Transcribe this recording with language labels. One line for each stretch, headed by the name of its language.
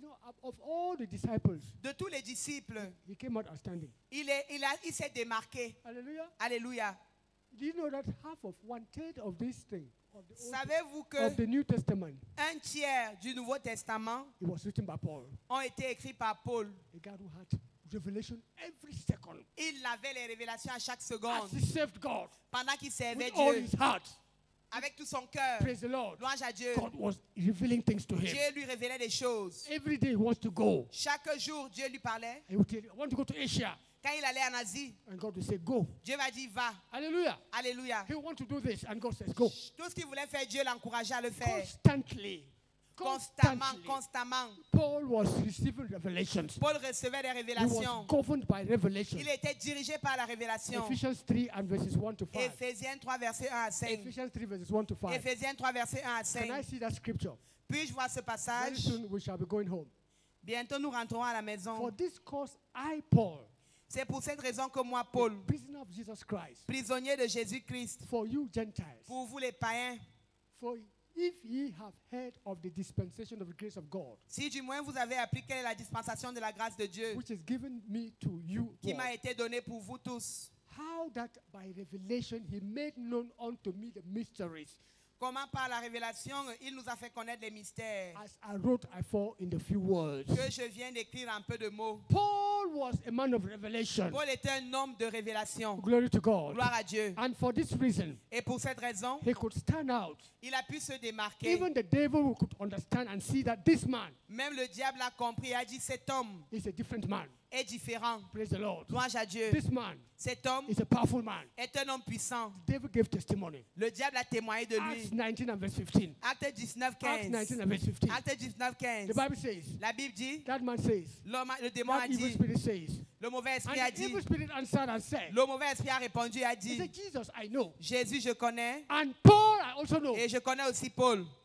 English: You know, of all the disciples,
French: de tous les disciples,
English: he came out outstanding.
French: Il s'est démarqué.
English: Hallelujah.
French: Alléluia.
English: Do you know that half of 1/3 of this thing,
French: savez-vous que
English: of the New Testament,
French: un tiers du Nouveau Testament
English: it was written by Paul,
French: ont été écrits par Paul?
English: a guy who had revelation every second.
French: Il avait les révélations à chaque seconde.
English: As he served God,
French: pendant qu'il servait
English: with all
French: Dieu,
English: his heart,
French: avec tout son cœur.
English: praise the Lord.
French: Louange à Dieu.
English: God was revealing things to him.
French: Dieu lui révélait des choses.
English: Every day he wants to go.
French: Chaque jour, Dieu lui parlait.
English: He would tell you, I want to go to Asia.
French: Quand il allait en Asie,
English: and God will say, go.
French: Dieu va dire, va.
English: Hallelujah.
French: Alléluia.
English: He wants to do this, and God says, go.
French: Tout ce qu'il voulait faire, Dieu l'encourageait à le faire.
English: Constantly.
French: Constamment.
English: Paul was receiving revelations.
French: Paul recevait des
English: He
French: révélations.
English: was governed by revelation.
French: Il était dirigé par la révélation.
English: Ephesians 3 and verses 1 to 5.
French: Éphésiens 3 verset 1 à 5.
English: Ephesians 3 verses 1 to 5.
French: Éphésiens 3 verset 1 à 5.
English: Can I see that scripture?
French: Puis-je voir ce passage?
English: Very soon we shall be going home.
French: Bientôt nous rentrerons à la maison.
English: For this cause I, Paul,
French: c'est pour cette raison que moi, Paul,
English: prisoner of Jesus Christ,
French: prisonnier de Jésus-Christ,
English: for you Gentiles,
French: pour vous les païens,
English: for if ye have heard of the dispensation of the grace of God,
French: si du moins vous avez appris quelle est la dispensation de la grâce de Dieu,
English: which is given me to you,
French: qui
English: all,
French: m'a été donnée pour vous tous,
English: how that by revelation he made known unto me the mysteries,
French: comment par la révélation il nous a fait connaître les mystères,
English: as I wrote afore in the few words.
French: Que je viens d'écrire en peu de mots.
English: Paul was a man of revelation.
French: Paul était un homme de révélation.
English: Glory to God.
French: Gloire à Dieu.
English: And for this reason,
French: et pour cette raison,
English: he could stand out.
French: Il a pu se démarquer.
English: Even the devil could understand and see that this man,
French: même le diable a compris et a dit cet homme,
English: is a different man.
French: Est différent.
English: Praise the Lord.
French: Louange à Dieu.
English: This man,
French: cet homme,
English: is a powerful man.
French: Est un homme puissant.
English: The devil gave testimony.
French: Le diable a témoigné de lui.
English: Acts 19 and verse 15.
French: Acte 19, 15.
English: Acts 19 and verse 15.
French: Acte 19, 15.
English: The Bible says.
French: La Bible dit.
English: That man says.
French: Le démon a dit.
English: Evil spirit says.
French: Le mauvais esprit
English: and
French: a dit.
English: Evil spirit answered and said.
French: Le mauvais esprit a répondu et a dit.
English: He said, Jesus, I know.
French: Jésus, je connais.
English: And Paul, I also know.
French: Et je connais aussi Paul.